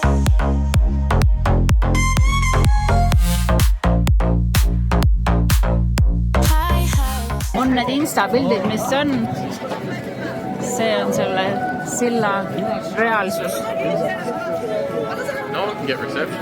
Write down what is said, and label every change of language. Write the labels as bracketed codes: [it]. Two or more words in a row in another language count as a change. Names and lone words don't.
[en] High house. [et] On need Insta-pildid, mis on? See on selle silla reaalsus. [en] No one can get reception.